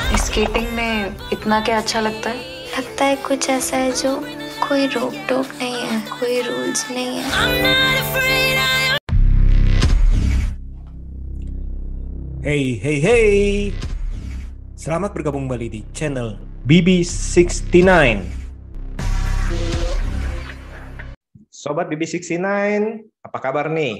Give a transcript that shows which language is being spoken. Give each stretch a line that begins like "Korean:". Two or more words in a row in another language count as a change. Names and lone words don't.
Hindi: स्केटिंग में इतना क्या अच्छा लगता है? लगता है कुछ ऐसा है जो कोई रोक टोक नहीं है, कोई रूल्स नहीं है।
English: Hey, hey, hey!
Indonesian: Selamat bergabung kembali di channel BB69. Sobat BB69, apa kabar nih?